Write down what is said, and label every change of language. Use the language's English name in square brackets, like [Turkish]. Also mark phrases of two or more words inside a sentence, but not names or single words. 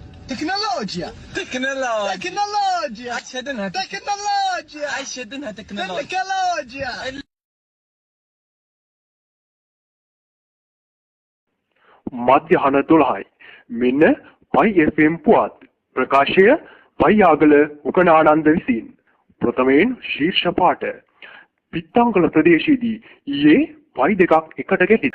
[Turkish] Teknologia. Teknologi. Teknologia. Aşağıdan Teknologia. Aşağıdan teknologi. Teknologia. [Sinhala] මධ්‍යහන 12යි. මෙන්න පයි FM පුවත්. ප්‍රකාශය පයියාගල උකනානන්ද විසින්. ප්‍රථමයෙන් ශීර්ෂ පාඨ. පිත්තංගල ප්‍රදේශයේදී ඊයේ පයි දෙකක් එකට ගැටි.